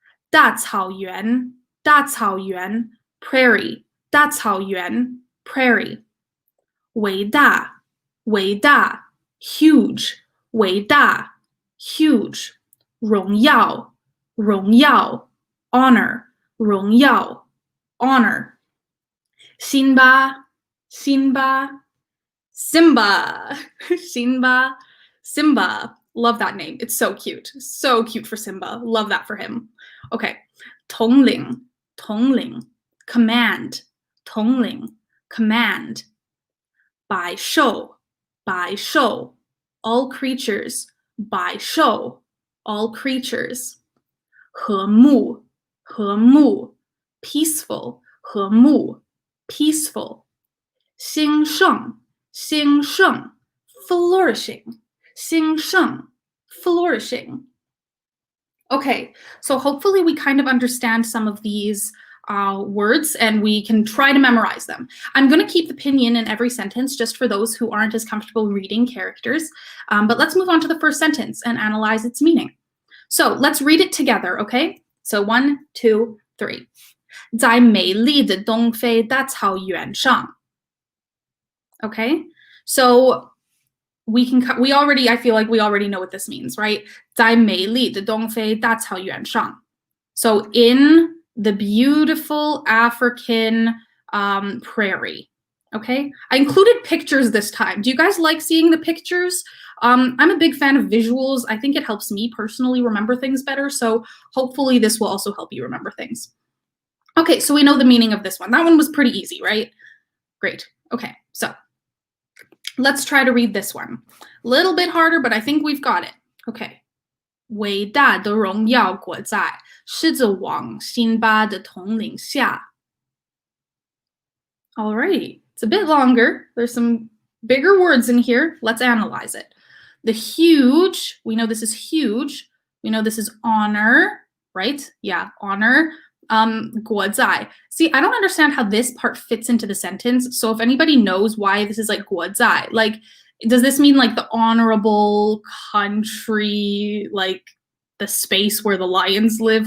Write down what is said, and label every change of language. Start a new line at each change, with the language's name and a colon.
Chinese: 大草原，大草原 prairie, 大草原 prairie. 伟大，伟大 huge, 伟大 huge. 荣耀，荣耀 honor, 荣耀 honor. 辛巴，辛巴 Simba, Simba, Simba.
English: Love that name. It's so cute. So cute for Simba. Love that for him. Okay.
Chinese: 统领, 统领 command, 统领 command. 百兽, 百兽 all creatures, 百兽 all creatures. 和睦, 和睦 peaceful, 和睦 peaceful. 兴盛, 兴盛 flourishing, 兴盛 flourishing.
English: Okay, so hopefully we kind of understand some of these words and we can try to memorize them. I'm going to keep the pinyin in every sentence just for those who aren't as comfortable reading characters. But let's move on to the first sentence and analyze its meaning. So let's read it together, okay? So 1, 2, 3.
Chinese: 在美丽的东非大草原上
English: Okay, so I feel like we already know what this means, right?
Chinese: 在美丽的东非大草原上
English: So in the beautiful African prairie, okay? I included pictures this time. Do you guys like seeing the pictures? I'm a big fan of visuals. I think it helps me personally remember things better, so hopefully this will also help you remember things. Okay, so we know the meaning of this one. That one was pretty easy, right? Great. Okay, so let's try to read this one. A little bit harder, but I think we've got it. Okay.
Chinese: 伟大的荣耀国在狮子王辛巴的统领下
English: Alright, it's a bit longer. There's some bigger words in here. Let's analyze it. The huge, we know this is huge. We know this is honor, right? Yeah, honor. 国在. See, I don't understand how this part fits into the sentence. So if anybody knows why this is like 国在, like, does this mean like the honorable country, like the space where the lions live?